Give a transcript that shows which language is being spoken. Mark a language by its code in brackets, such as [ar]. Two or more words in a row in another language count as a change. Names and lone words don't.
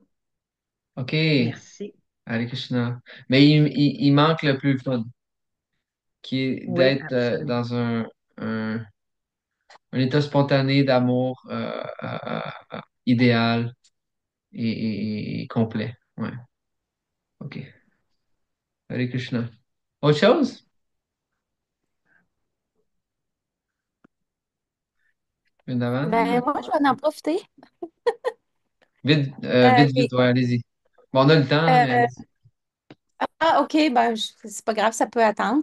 [fr] OK. merci. Hare Krishna. Mais il manque le plus fun, qui est Oui, d'être absolument. dans un, un état spontané d'amour idéal et complet. Ouais. OK. Hare Krishna. Autre chose? Vrindavan? Ben, moi, je vais en profiter. Vite, Euh, vite, mais, vite, ouais, allez-y. Bon, on a le temps, là, mais euh, allez-y. OK, ben, c'est pas grave, ça peut attendre.